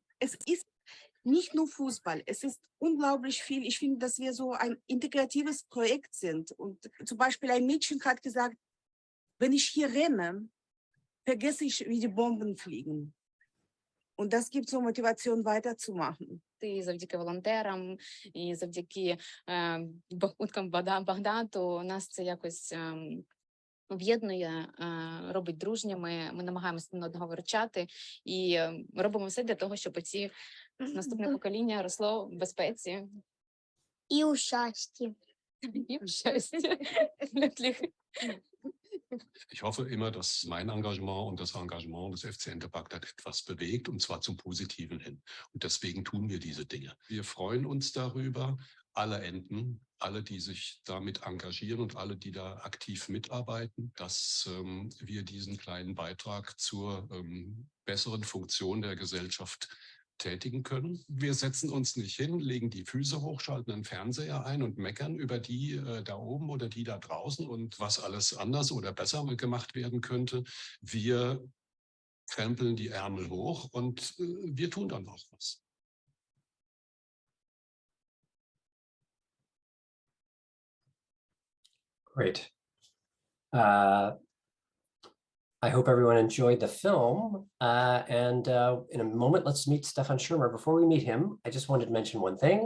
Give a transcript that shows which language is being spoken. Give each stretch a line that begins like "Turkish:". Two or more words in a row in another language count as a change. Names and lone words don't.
German: Es ist nicht nur Fußball, es ist unglaublich viel. Ich finde, dass wir so ein integratives Projekt sind. Und zum Beispiel ein Mädchen hat gesagt, wenn ich hier renne, vergesse ich, wie die Bomben fliegen. Und das gibt so Motivation, weiterzumachen.
Ukrainian: І завдяки волонтерам, і завдяки бахмуткам Багдату нас це якось об'єднує, робить дружніми. Ми намагаємося один одного виручати і робимо все для того, щоб ці наступне покоління росло в безпеці. І у щасті. І в щасті.
German: Ich hoffe immer, dass mein Engagement und das Engagement des FC Ente Bagdad etwas bewegt, und zwar zum Positiven hin. Und deswegen tun wir diese Dinge. Wir freuen uns darüber, alle Enten, alle, die sich damit engagieren und alle, die da aktiv mitarbeiten, dass wir diesen kleinen Beitrag zur besseren Funktion der Gesellschaft tätigen können. Wir setzen uns nicht hin, legen die Füße hoch, schalten einen Fernseher ein und meckern über die da oben oder die da draußen und was alles anders oder besser gemacht werden könnte. Wir krempeln die Ärmel hoch und wir tun dann auch was.
English: Great. I hope everyone enjoyed the film. And in a moment, let's meet Stefan Schirmer. Before we meet him, I just wanted to mention one thing.